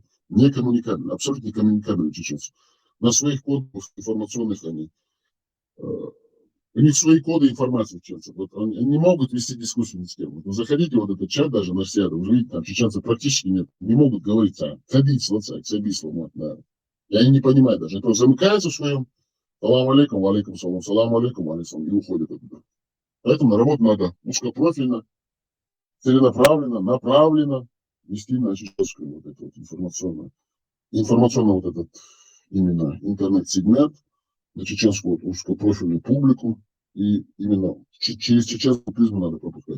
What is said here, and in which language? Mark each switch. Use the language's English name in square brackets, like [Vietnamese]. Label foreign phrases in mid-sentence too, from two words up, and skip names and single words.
[Russian] Не коммуникабельны, абсолютно не коммуникабельны чеченцы. На своих кодах информационных у них свои коды информации чеченцев. Вот они не могут вести дискуссию ни с кем. Вот заходите в вот этот чат даже на Россию, вы видите, там чеченцев практически нет. Не могут говорить, да. И они не понимают даже. Это замыкаются в своем. [Arabic] سلام عليكم، عليكم سلام، سلام عليكم، عليكم, [Russian] и уходят оттуда. Поэтому работать надо узкопрофильно, целенаправленно, направленно вести на чеченскую вот эту вот информационный вот этот именно интернет-сегмент, на чеченскую вот узкопрофильную публику, и именно через чеченскую призму надо пропускать.